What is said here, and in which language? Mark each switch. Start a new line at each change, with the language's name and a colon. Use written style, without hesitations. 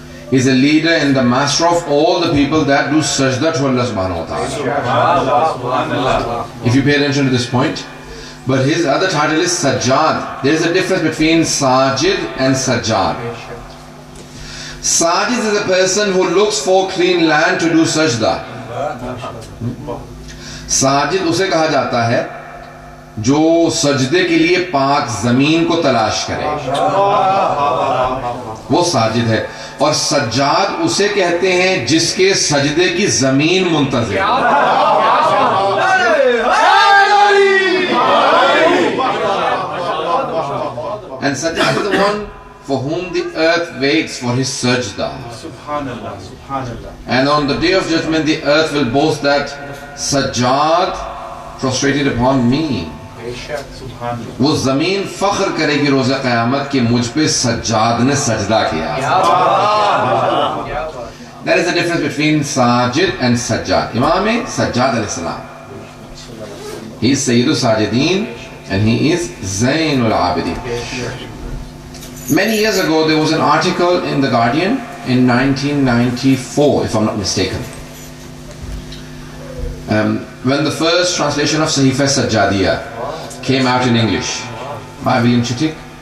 English: He is a leader and the master of all the people that do sajda to Allah subhanahu wa ta'ala. If you pay attention to this point. But his other title is Sajjad. There is a difference between Sajid and Sajjad. Sajid is a person who looks for clean land to do sajda.
Hindi: Sajid उसे कहा जाता है जो सजदे के लिए पाक जमीन को तलाश करे, वो साजिद है. और सज्जाद उसे कहते हैं जिसके सजदे की जमीन मुंतज़िर है.
English: And Sajjad is the one for whom the earth waits for his sajda. Subhanallah, Subhanallah. And on the day of judgment, the earth will boast that Sajjad prostrated upon me.
Hindi: वो जमीन फख्र करेगी रोज़े क़यामत कि मुझ पे सज्जाद ने सजदा किया.
English: There is a difference between Sajid and Sajjad. Imam Sajjad alayhi salam, he is Sayyidus Sajidin and he is Zainul Abidin. Many years ago there was an article in The Guardian in 1994, if I'm not mistaken, when the first translation of Sahifa Sajjadiyya came out in English by William Chittick.